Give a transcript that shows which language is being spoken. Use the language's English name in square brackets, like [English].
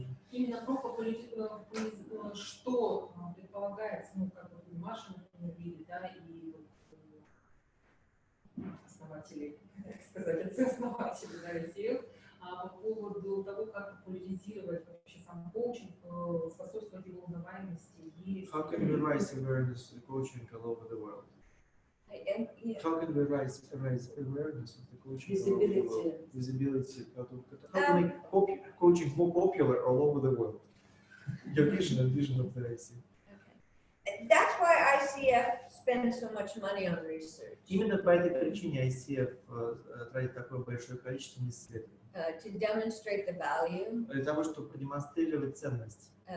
[Russian] Именно про что предполагается, ну, как вот Маша, например, видит, да, и основатели, так сказать, отцы-основатели, да, ICF, по поводу того, как популяризировать вообще сам коучинг, способствовать его узнаваемости в мире. [English] How can we raise awareness of the coaching all over the world? How can we raise awareness of the coaching all over the world? Visibility. How can we make coaching more popular all over the world? Your vision and vision of the ICF. Okay. That's why ICF spends so much money on research. [Russian] Именно по этой причине ICF тратит такое большое количество на исследований. [English] To demonstrate the value. [Russian] Для того, чтобы продемонстрировать ценность.